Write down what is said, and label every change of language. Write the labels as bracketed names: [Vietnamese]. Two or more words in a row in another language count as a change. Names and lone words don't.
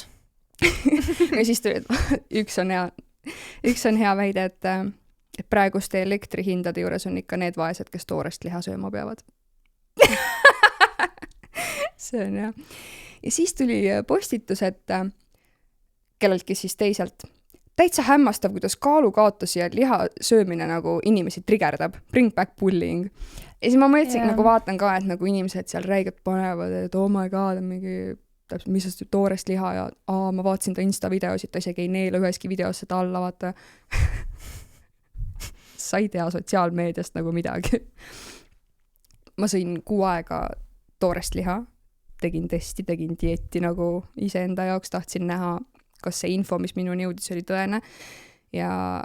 [Estonian] Ja siis tuli, üks on hea väide, et praeguste elektrihindade juures on ikka need vaesed, kes toorest liha sööma peavad. See on jah. Ja siis tuli postitus, et kelleltki siis teiselt täitsa hämmastav, kuidas kaalukaotus ja liha söömine nagu inimesi trigerdab. [English] Bring back bullying. [Estonian] Ja siis ma mõtlesin, nagu vaatan ka, et nagu inimesed seal räigelt panevad, et [English] oh my god, [Estonian] mingi täpselt, mis on toorest liha ja ma vaatasin ta Insta-videosid, ta isegi ei neela üheski videos seda alla, vaata. Sa ei tea sotsiaalmeediast nagu midagi. Ma sõin 6 aega toorest liha, tegin testi, tegin dieeti nagu iseenda jaoks, tahtsin näha, kas see info, mis minuni jõudis, oli tõene.